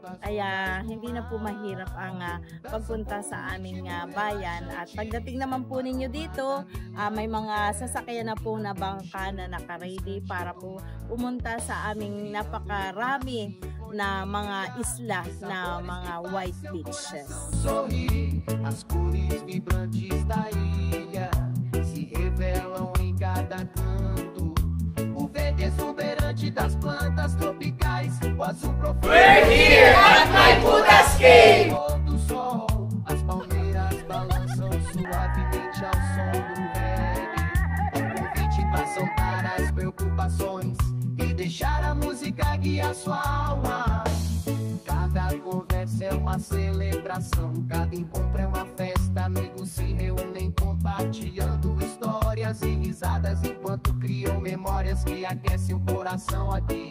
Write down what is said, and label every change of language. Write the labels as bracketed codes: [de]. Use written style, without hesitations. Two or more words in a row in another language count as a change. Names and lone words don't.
[tl] Kaya hindi na po mahirap ang pagpunta sa aming bayan. At pagdating naman po ninyo dito, may mga sasakyan na po na bangka na naka-ready para po pumunta sa aming napakarami na mga isla na mga white beaches. [pt] As cores vibrantes da ilha se revelam em cada canto. O verde exuberante das plantas tropicais, o azul profundo. [en] We're here at Maiputas Cave! [pt] Do sol, as palmeiras balançam suavemente ao som do reggae. Um convite para soltar as preocupações e deixar a música guiar sua alma. Cada conversa é uma celebração, cada encontro é uma festa, amigos se reúnem compartilhando histórias e risadas enquanto criam memórias que aquecem o coração aqui.